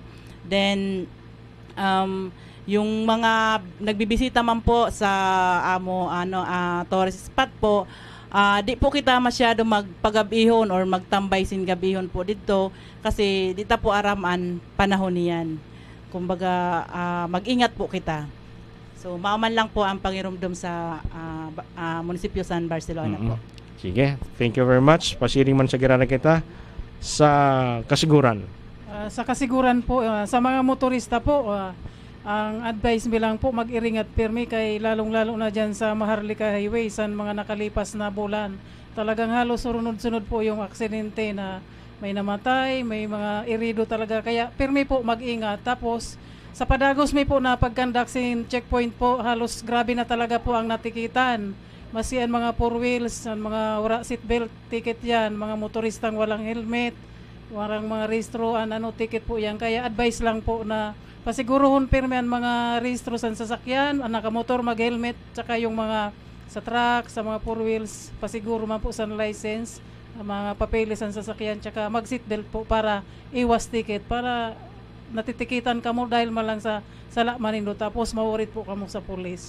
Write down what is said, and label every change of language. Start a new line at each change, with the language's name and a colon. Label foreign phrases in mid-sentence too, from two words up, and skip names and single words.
Bikol: Then yung mga nagbibisita man po sa
English: tourist spot
Bikol: po, di po kita masyado magpagabihon or magtambay sin gabihon po dito kasi dita po araman panahon niyan. Kumbaga mag-ingat po kita. So maaman lang po ang pangirumdum sa munisipyo San Barcelona po. Sige,
English: thank you very much.
Bikol: Pasiring man sa girana kita sa kasiguran. Sa kasiguran po, sa mga motorista po, ang advice bilang po mag-iring at pirmi kay lalong-lalo na dyan sa Maharlika Highway sa mga nakalipas na bulan. Talagang halos sunod-sunod po yung aksidente na may namatay, may mga irido talaga. Kaya pirmi po mag-ingat. Tapos sa Padagos may po na pagkandak sin checkpoint po, halos grabe na talaga po ang natikitan. Masian mga
English: four wheels,
Bikol: mga wala
English: seatbelt ticket
Bikol: yan, mga motoristang walang helmet, walang mga registroan, ticket po yan. Kaya advice lang po na pasiguruhon pirmi ang mga rehistro sa sasakyan, ang nakamotor mag-helmet, tsaka yung mga sa truck, sa mga
English: four wheels,
Bikol: pasiguro man po sa license, mga papeles sa sasakyan, tsaka mag-seatbelt po para iwas ticket, para natitikitan ka mo dahil malang sa sala manindo, tapos maurit po kamo sa police.